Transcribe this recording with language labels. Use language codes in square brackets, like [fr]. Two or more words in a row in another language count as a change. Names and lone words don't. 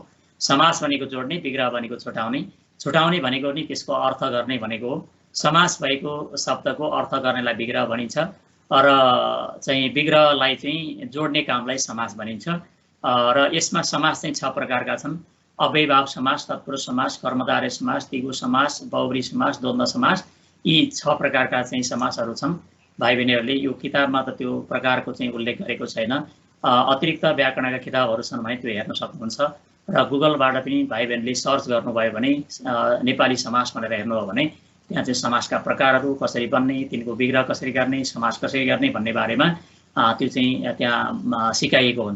[ne] समास भनेको जोड्ने, विग्रह भनेको छुटाउने। छुटाउने भनेको नि त्यसको अर्थ गर्ने भनेको हो। समास भएको शब्दको अर्थ गर्नेलाई विग्रह भनिन्छ र चाहिँ विग्रहलाई चाहिँ जोड्ने कामलाई समास भनिन्छ। र यसमा समास चाहिँ 6 प्रकारका छन्। अव्ययभाव समास, तत्पुरुष समास, कर्मधारय समास, द्विगु समास, बहुब्री समास, द्वन्द्व समास, यी 6 प्रकारका चाहिँ समासहरू छन्। भाइ बहिनीहरूले यो किताबमा त त्यो प्रकारको चाहिँ उल्लेख गरेको छैन। अतिरिक्त व्याकरणका किताबहरू छन् भने त्यो हेर्न सक्नुहुन्छ र गुगलबाट पनि भाइ बहिनीले सर्च गर्नुभयो भने नेपाली समास भनेर हेर्नुभयो भने त्यहाँ चाहिँ समासका प्रकारहरू कसरी बन्ने, तिनको विग्रह कसरी गर्ने, समास कसरी गर्ने भन्ने बारेमा त्यो चाहिँ त्यहाँ सिकाइएको हुन्छ।